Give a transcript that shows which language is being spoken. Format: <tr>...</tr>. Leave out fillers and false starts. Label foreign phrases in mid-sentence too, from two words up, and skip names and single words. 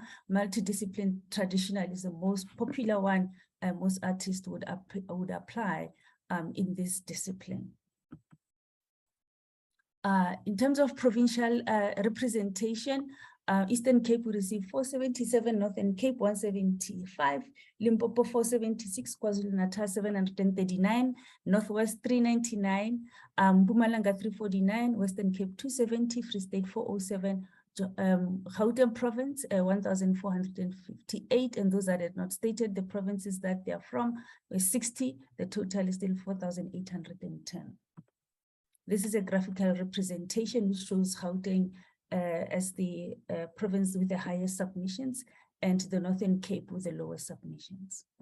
<en>Multidiscipline traditionally is the most popular one, and most artists would apply in this discipline. In terms of provincial representation, Eastern Cape will receive 477, Northern Cape 175, Limpopo 476, KwaZulu-Natal 739, Northwest 399, Mpumalanga 349, Western Cape 270, Free State 407, Gauteng Province 1,458, and those that had not stated the provinces that they are from were 60. The total is still 4,810. This is a graphical representation which shows Gauteng as the province with the highest submissions, and the Northern Cape with the lowest submissions.</en>